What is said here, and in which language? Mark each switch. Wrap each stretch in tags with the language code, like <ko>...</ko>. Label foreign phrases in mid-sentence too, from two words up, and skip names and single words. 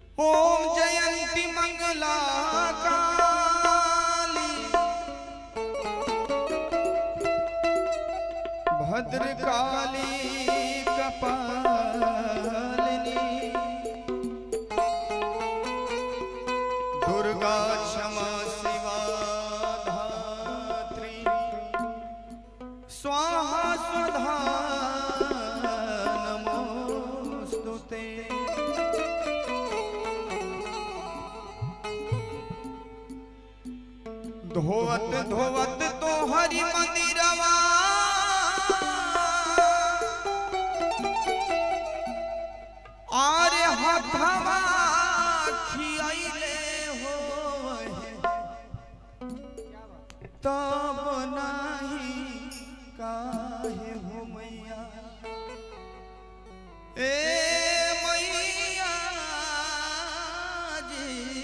<sa>ओम जयंती मंगला काली भद्रकाली कपालिनी दुर्गा क्षमा शिवा धात्री स्वाहा स्वधा नमोस्तुते।</sa> <bho>धोवत धोवत तो हरि मंदिरवा आरे हथवा खियाइले हो तब नाही काहे हो मैया ए मैया जी</bho>